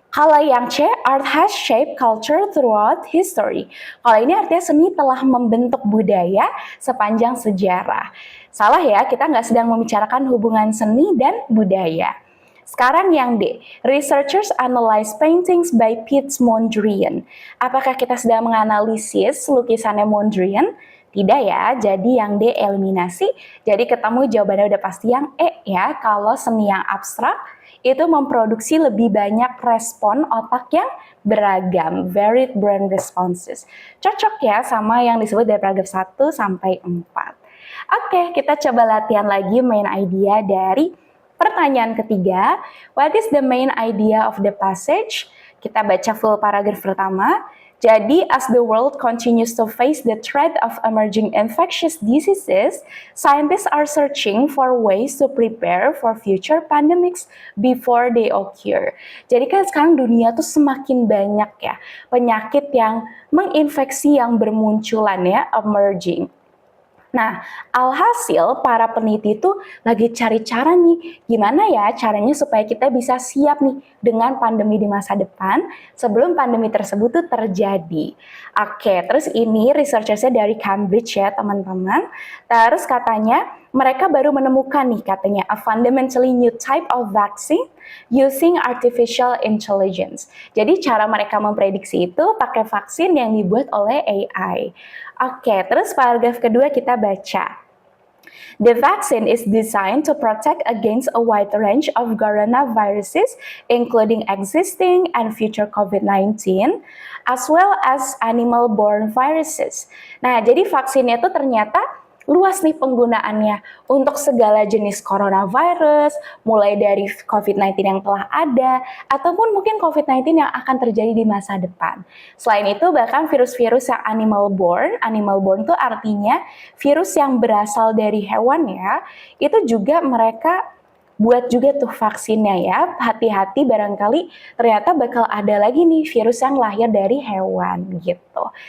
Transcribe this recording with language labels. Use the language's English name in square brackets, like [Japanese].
[Indonesian] Kalau yang C, [English] art has shaped culture throughout history. [Indonesian] Kalau ini artinya seni telah membentuk budaya sepanjang sejarah. Salah ya, kita nggak sedang membicarakan hubungan seni dan budaya. Sekarang yang D, [English] researchers analyze paintings by Piet Mondrian. [Indonesian] Apakah kita sedang menganalisis lukisannya Mondrian? Tidak ya, jadi yang D eliminasi. Jadi ketemu jawabannya udah pasti yang E ya, kalau seni yang abstrak itu memproduksi lebih banyak respon otak yang beragam, [English] varied brain responses. [Indonesian] Cocok ya sama yang disebut dari paragraf 1 sampai 4. Oke, kita coba latihan lagi main idea dari pertanyaan ketiga. [English] What is the main idea of the passage? [Indonesian] Kita baca full paragraf pertama. [English] Jadi, as the world continues to face the threat of emerging infectious diseases, scientists are searching for ways to prepare for future pandemics before they occur. [Indonesian] Jadi kan sekarang dunia tuh semakin banyak ya penyakit yang menginfeksi yang bermunculan ya, emerging. Nah, alhasil para peneliti itu lagi cari cara nih, gimana ya caranya supaya kita bisa siap nih dengan pandemi di masa depan sebelum pandemi tersebut tuh terjadi. Oke, terus ini researchersnya dari Cambridge ya teman-teman. Terus katanya mereka baru menemukan nih katanya [English] a fundamentally new type of vaccine using artificial intelligence. [Indonesian] Jadi cara mereka memprediksi itu pakai vaksin yang dibuat oleh AI. Oke, terus paragraf kedua kita baca. [English] The vaccine is designed to protect against a wide range of coronaviruses, including existing and future COVID-19, as well as animal-borne viruses. [Indonesian] Nah, jadi vaksinnya itu ternyata luas nih penggunaannya untuk segala jenis coronavirus, mulai dari COVID-19 yang telah ada, ataupun mungkin COVID-19 yang akan terjadi di masa depan. Selain itu, bahkan virus-virus yang animal-borne itu artinya virus yang berasal dari hewan ya, itu juga mereka buat juga tuh vaksinnya ya, hati-hati barangkali ternyata bakal ada lagi nih virus yang lahir dari hewan gitu.